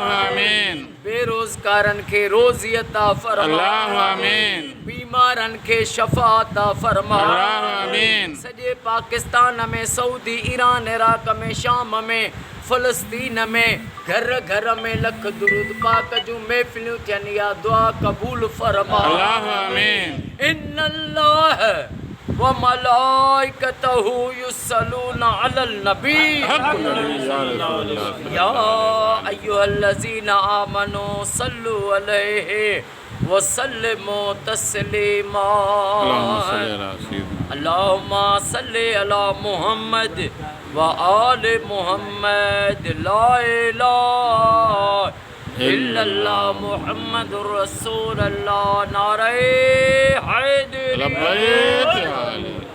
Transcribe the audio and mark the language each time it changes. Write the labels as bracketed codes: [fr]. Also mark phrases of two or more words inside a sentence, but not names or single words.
[sd] बेरोज़गारनि खे रोज़ी अता फरमा बीमारनि खे शफ़ा अता फरमा सॼे पाकिस्तान में सऊदी ईरान इराक़ में शाम में फ़लस्तीन में घर घर में लख दुरूद पाक जूं महफ़िलूं थियनि या दुआ क़बूल फरमा [ar] إن الله وملائكته يصلون على النبي يا أيها الذين آمنوا صلوا عليه وسلموا تسليما اللهم صل على محمد وآل محمد لا إله إلا الله محمد رسول الله [sd] नारे हैदर